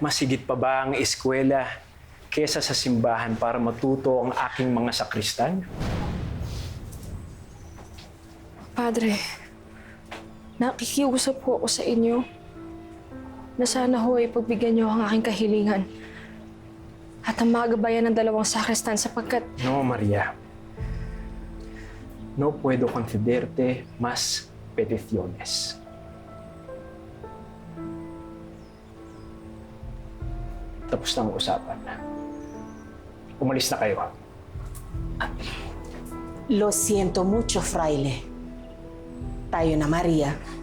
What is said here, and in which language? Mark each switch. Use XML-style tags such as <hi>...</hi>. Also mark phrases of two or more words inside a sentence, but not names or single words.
<tl>Masigit pa ba ang eskwela kesa sa simbahan para matuto ang aking mga sakristan? Padre, nakikiusap po ako sa inyo na sana ho ay pagbigyan niyo ang aking kahilingan at ang magabayan ng dalawang sakristan sapagkat...</tl> <es>No, Maria. No puedo concederte más peticiones.</es> <tl>Tapos na ang usapan. Umalis na kayo.</tl> <es>Lo siento mucho, fraile.</es> <tl>Tayo na, Maria.</tl>